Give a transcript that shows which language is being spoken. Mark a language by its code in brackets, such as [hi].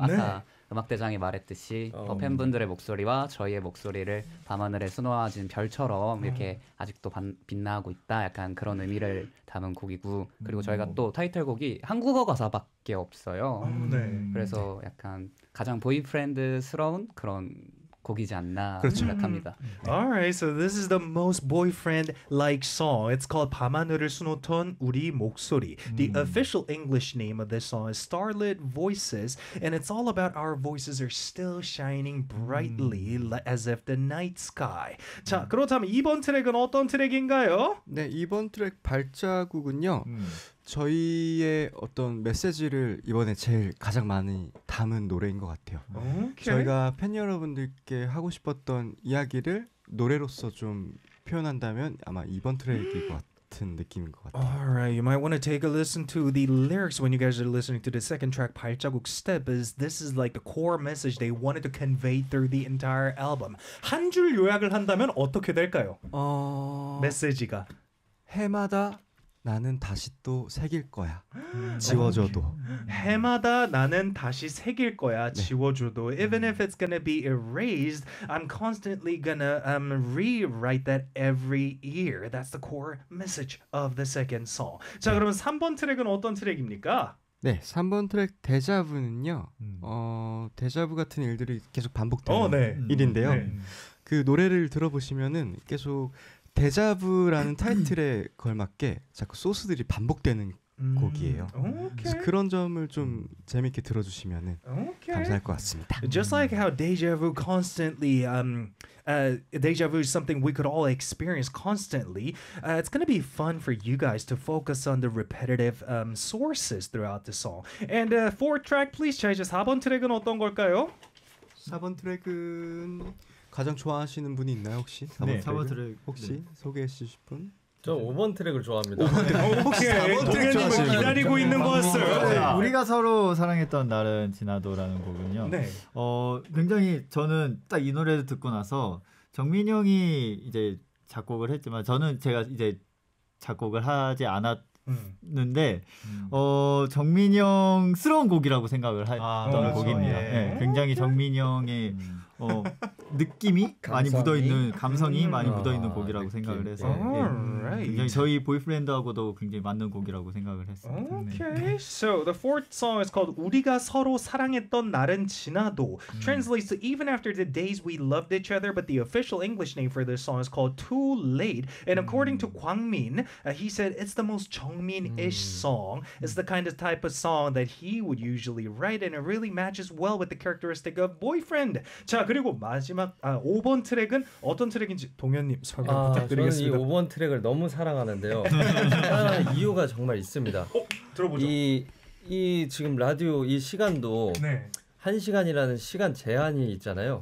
[ko] 아까 음악대장이 말했듯이 팬분들의 목소리와 저희의 목소리를 밤하늘에 수놓아진 별처럼 이렇게 아직도 빛나고 있다 약간 그런 의미를 담은 곡이고 그리고 저희가 또 타이틀곡이 한국어 가사밖에 없어요. 네. 그래서 약간 가장 보이프렌드스러운 그런 곡이지 않나 그렇죠. 생각합니다. [en] Alright, so this is the most boyfriend-like song. It's called 밤하늘을 수놓던 우리 목소리. The official English name of this song is Starlit Voices, and it's all about our voices are still shining brightly as if the night sky. [ko] 자, 그렇다면 이번 트랙은 어떤 트랙인가요? 네, 이번 트랙 발자국은요. 저희의 어떤 메시지를 이번에 제일 가장 많이 담은 노래인 것 같아요. [en] Okay. [ko] 저희가 팬 여러분들께 하고 싶었던 이야기를 노래로서 좀 표현한다면 아마 이번 트랙일 것 같아요. 같은 느낌인 것 같아요. [en] Alright, you might want to take a listen to the lyrics when you guys are listening to the second track, 발자국 Step, as this is like the core message they wanted to convey through the entire album. [ko] 한 줄 요약을 한다면 어떻게 될까요? 메시지가 해마다 나는 다시 또 새길 거야. 지워줘도. 해마다 나는 다시 새길 거야. 네. 지워줘도. [en] Even if it's gonna be erased, I'm constantly gonna rewrite that every year. That's the core message of the second song. [ko] 자, 네. 그러면 3번 트랙은 어떤 트랙입니까? 네, 3번 트랙 데자부는요. 데자부 같은 일들이 계속 반복되는 일인데요. 그 노래를 들어보시면은 계속 데자부라는 타이틀에 걸맞게 자꾸 소스들이 반복되는 곡이에요. 그래서 그런 점을 좀 재밌게 들어주시면은 감사할 것 같습니다. [en] Just like how deja vu constantly, deja vu is something we could all experience constantly. It's gonna be fun for you guys to focus on the repetitive sources throughout the song. And fourth track, please, [ko] 4번 트랙은 어떤 걸까요? 4번 트랙은 가장 좋아하시는 분이 있나요 혹시? 4번, 네, 트랙. 4번 트랙 혹시 네. 소개해 주실 분? 저 5번 트랙을 좋아합니다. 5번 트랙. 오케이. 동현님을 기다리고 있는 거 같아요. 네. 우리가 서로 사랑했던 날은 지나도라는 곡은요. 네. 굉장히 저는 딱 이 노래를 듣고 나서 정민 형이 이제 작곡을 했지만 저는 제가 이제 작곡을 하지 않았. 는데 정민이 형스러운 곡이라고 생각을 했던 곡입니다. 예. 네, 굉장히 정민이 형의 느낌이 많이 묻어 있는 감성이 많이 묻어 있는 곡이라고 느낌. 생각을 해서 네, 저희 보이프렌드하고도 굉장히 맞는 곡이라고 생각을 했습니다. [en] Okay. 네. So the fourth song is called 우리가 서로 사랑했던 날은 지나도. Translates to even after the days we loved each other, but the official English name for this song is called Too Late. And according to 광민, he said it's the most 정민-ish song. It's the kind of type of song that he would usually write and it really matches well with the characteristic of boyfriend. [ko] 자, 그리고 마지막 5번 트랙은 어떤 트랙인지 동현님 설명 부탁드리겠습니다. 저는 이 5번 트랙을 너무 사랑하는데요. 이유가 정말 있습니다. 들어보죠. 이 지금 라디오 이 시간도 네. 한 시간이라는 시간 제한이 있잖아요.